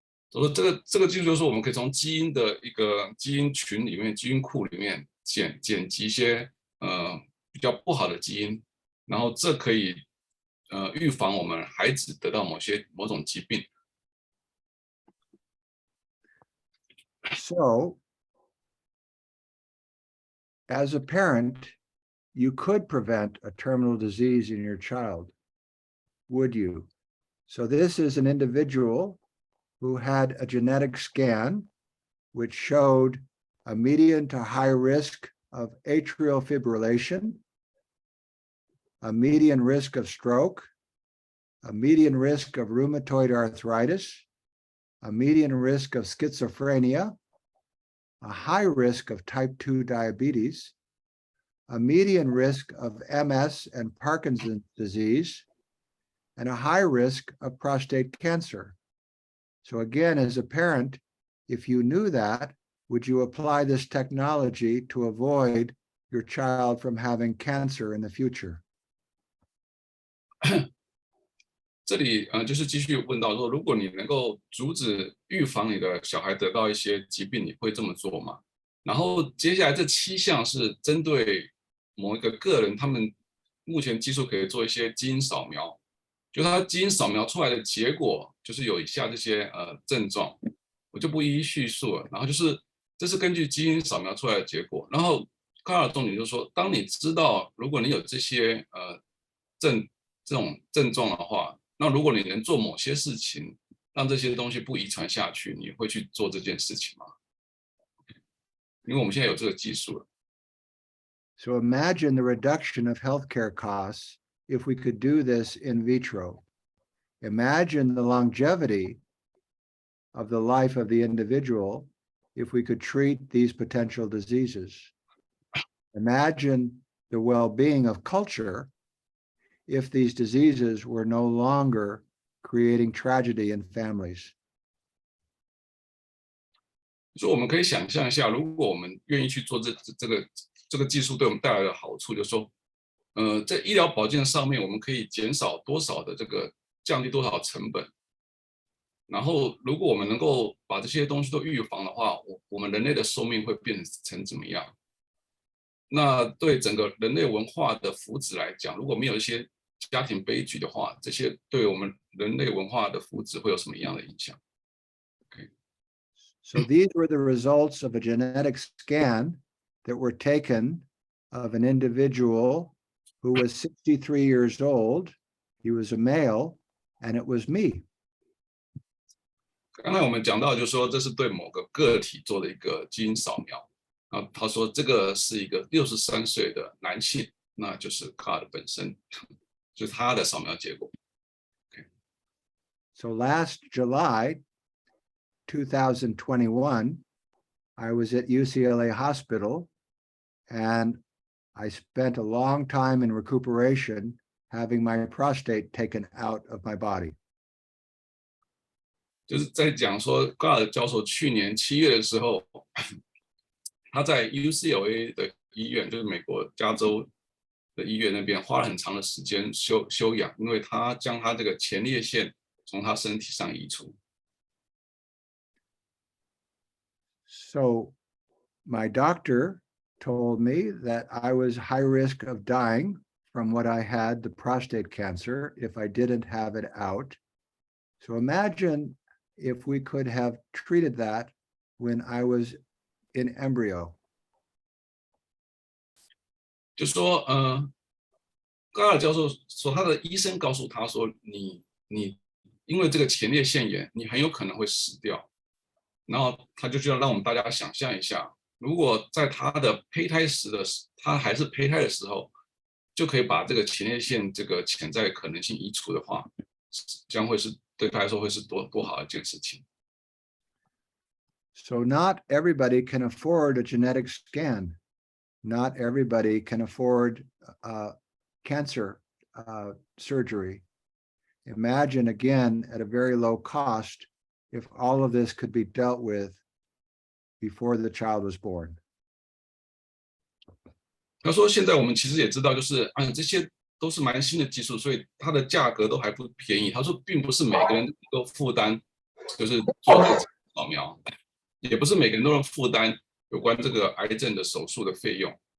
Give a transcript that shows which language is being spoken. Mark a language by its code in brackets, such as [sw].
[zh] 他说这个技术就是说我们可以从基因的一个基因群里面、基因库里面剪辑一些比较不好的基因，然后这可以预防我们孩子得到某种疾病。 [en] So, as a parent, you could prevent a terminal disease in your child, would you? So this is an individual who had a genetic scan which showed a medium to high risk of atrial fibrillation, a median risk of stroke, a median risk of rheumatoid arthritis, a median risk of schizophrenia, a high risk of type 2 diabetes, a median risk of MS and Parkinson's disease, and a high risk of prostate cancer. So again, as a parent, if you knew that, would you apply this technology to avoid your child from having cancer in the future? [zh] 这里就是继续问到说，如果你能够预防你的小孩得到一些疾病，你会这么做吗？然后接下来这7项是针对某一个人，他们目前技术可以做一些基因扫描，就他基因扫描出来的结果就是有以下这些症状，我就不一一叙述了。然后就是这是根据基因扫描出来的结果。然后卡尔重点就是说，当你知道如果你有这些这种症状的话，那如果你能做某些事情，让这些东西不遗传下去，你会去做这件事情吗？因为我们现在有这个技术了。 [en] So imagine the reduction of healthcare costs if we could do this in vitro. Imagine the longevity of the life of the individual if we could treat these potential diseases. Imagine the well-being of culture if these diseases were no longer creating tragedy in families. [zh] 所以我们可以想象一下，如果我们愿意去做这个技术对我们带来的好处，就是说，在医疗保健上面，我们可以减少多少的降低多少成本。然后，如果我们能够把这些东西都预防的话，我们人类的寿命会变成怎么样？那对整个人类文化的福祉来讲，如果没有一些家庭悲剧的话，这些对我们人类文化的福祉会有什么样的影响？ [en] So these were the results of a genetic scan that were taken of an individual who was 63 years old. He was a male, and it was me. [zh] 刚才我们讲到，就是说这是对某个个体做的一个基因扫描。啊，他说这个是一个63岁的男性，那就是 God 本身，就是他的扫描结果。 [en] So last July 2021, I was at UCLA Hospital, and I spent a long time in recuperation having my prostate taken out of my body. [zh] 就是在讲说 God 教授去年7月的时候，他在 UCLA 的医院，就是美国加州的医院那边花了很长的时间休养，因为他将他这个前列腺从他身体上移除。 [en] So my doctor told me that I was high risk of dying from what I had, the prostate cancer, if I didn't have it out. So imagine if we could have treated that when I was in embryo. [zh] 就说高尔教授说，他的医生告诉他说，你因为这个前列腺炎，你很有可能会死掉。然后他就要让我们大家想象一下，如果在他的胚胎他还是胚胎的时候，就可以把这个前列腺这个潜在可能性移除的话，将会是对他来说会是多好的一件事情。 [en] So not everybody can afford a genetic scan. Not everybody can afford cancer surgery. Imagine again at a very low cost if all of this could be dealt with before the child was born. [zh] 他说现在我们其实也知道，就是这些都是蛮新的技术，所以它的价格都还不便宜。他说并不是每个人都负担，就是做这个扫描，也不是每个人都能负担有关这个癌症的手术的费用。